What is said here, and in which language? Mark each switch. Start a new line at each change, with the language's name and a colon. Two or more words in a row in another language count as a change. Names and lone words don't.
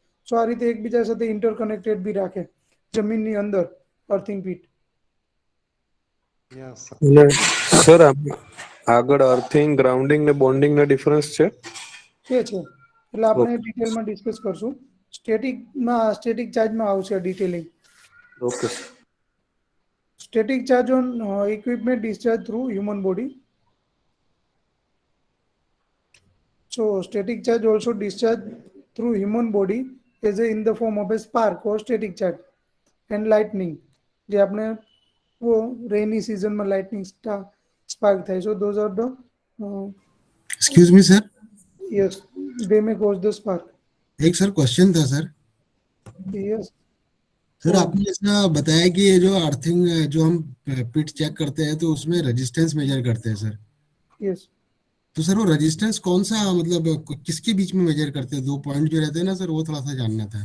Gujarati: સો આ રીતે એકબીજા સાથે ઇન્ટરકનેક્ટેડ બી રાખે જમીનની અંદર
English: earthing pit.
Gujarati: સર આગળ
English: earthing, grounding
Gujarati: ને બોન્ડિંગ ના ડિફરન્સ છે? છે એટલે આપણે ડિટેલમાં ડિસ્કસ કરશું. સ્ટેટિક ચાર્જમાં આવશે ડિટેલિંગ.
English: ઓકે. Static charge on equipment discharge through human body. So static charge also discharge through human body is in the form of a spark or static charge and lightning.
Gujarati: જે આપણે
English: rainy season માં lightning spark થાય. So those are the Excuse me sir. Yes, they may cause the spark.
Hindi: एक सर क्वेश्चन था सर.
English: Yes.
Hindi: सर आपने ऐसा बताया कि ये जो अर्थिंग जो हम
English: pit check
Hindi: करते हैं तो उसमें
English: resistance measure
Hindi: करते हैं सर.
English: Yes.
Hindi: तो सर वो रेजिस्टेंस कौन सा मतलब किसके बीच में मेजर करते हैं? 2 पॉइंट जो रहते हैं ना सर, वो थोड़ा सा जानना था.